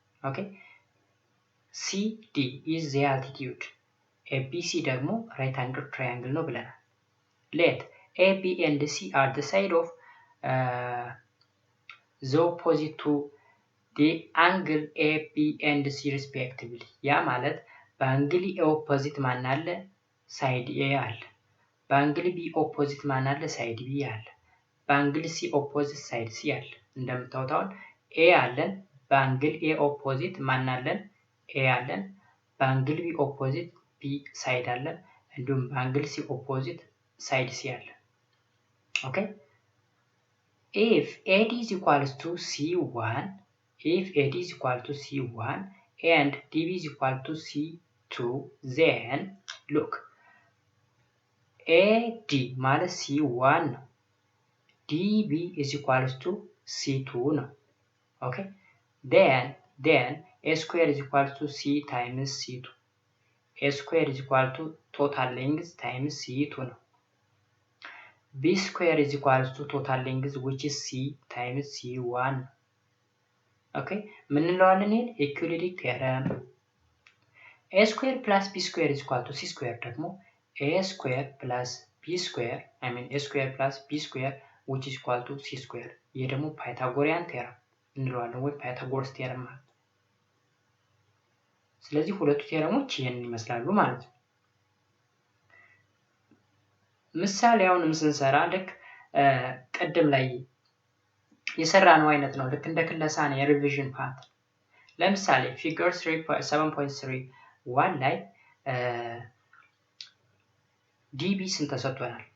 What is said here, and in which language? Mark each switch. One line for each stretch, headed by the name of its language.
English: okay, CD is the altitude,
Amharic: ABC ደግሞ right angle triangle ነው ብለናል።
English: let AB and C are the side of the opposite to the angle AB and C respectively.
Amharic: ያ ማለት በአንግል A opposite ማን አለ? ሳይድ A አለ። በአንግል B opposite ማን አለ? ሳይድ B አለ። በአንግል C opposite ሳይድ C አለ። እንደምታዩት አሁን A አለን፣ በአንግል A opposite ማን አለን? A አለን። በአንግል B opposite B ሳይድ አለን። እንዲሁም በአንግል C opposite ሳይድ C አለ። ኦኬ
English: if AD is equals to C1, if AD is equal to C1 and DB is equal to C2, then look,
Amharic: AD ማለት C1 ነው። DB is equals to C2 ነው።
English: okay, then A square is equal to C times C2.
Amharic: A square is equal to total length times C2 ነው።
English: B square is equals to total length which is C times C1.
Amharic: okay, ምን እንለዋለን? ይሄን ኢኩሊዲክ ቴረም።
English: A square plus B square is equal to C square ደግሞ A square plus B square, I mean A square plus B square which is equal to C square.
Amharic: ይሄ ደግሞ ፓይታጎሪያን ቴረም እንለዋለን ወይ ፓይታጎረስ ቴረም ማለት። ስለዚህ ሁለቱ ቴረሞች ይሄንን ይመስላሉ ማለት ነው። ምሳሌ አሁንም ስንሰራ ልክ ቀደም ላይ የሰራነው አይነት ነው። ልክ እንደ ክለሳ ነው የሪቪዥን ፓርት። ለምሳሌ ፊገር 7.3 ላይ ዲቢ ስንት ተሰጥቶናል?